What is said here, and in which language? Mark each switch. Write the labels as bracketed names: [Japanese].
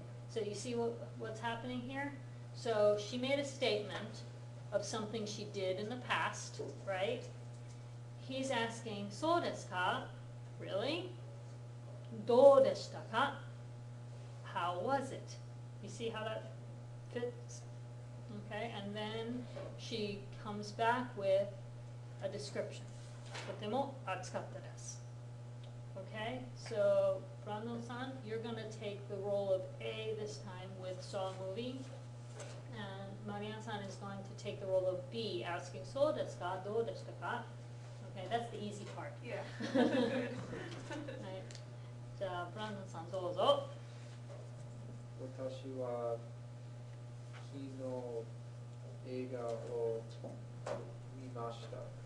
[English] So you see what's happening here? So she made a statement of something she did in the past, right? He's asking, [Japanese] そうですか? [English] Really? [Japanese] どうでしたか? [English] How was it? You see how that fits? Okay, and then she comes back with a description. [Japanese] とても暑かったです. [English] Okay, so Brandon-san, you're going to take the role of A this time with Saw Movie. And Marian-san is going to take the role of B, asking [Japanese] そうですか? どうでしたか? [English] Okay, that's the easy part. Yeah. Right. [Japanese] じゃあ、Brandon-sanどうぞ. 私は昨日映画を見ました。